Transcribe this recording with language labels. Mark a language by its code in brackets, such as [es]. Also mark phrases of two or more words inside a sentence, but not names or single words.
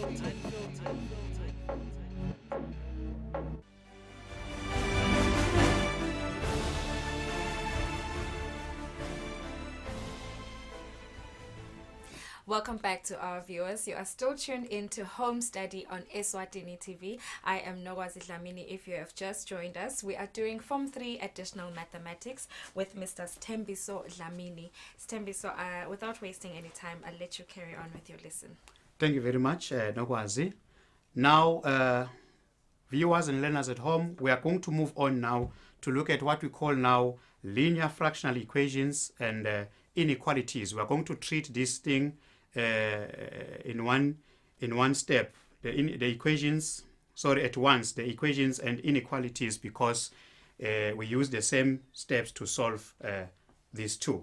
[en] Welcome back to our viewers. You are still tuned in to Home Study on Eswatini TV. I am Nogwazi Dlamini. If you have just joined us, we are doing Form 3 Additional Mathematics with Mr. Stembiso Dlamini. Stembiso, without wasting any time, I'll let you carry on with your lesson. Thank you very much, Nogwazi. Now, viewers and learners at home, we are going to move on now to look at what we call now linear fractional equations and inequalities. We are going to treat this thing in one step, the equations and inequalities, because we use the same steps to solve these two.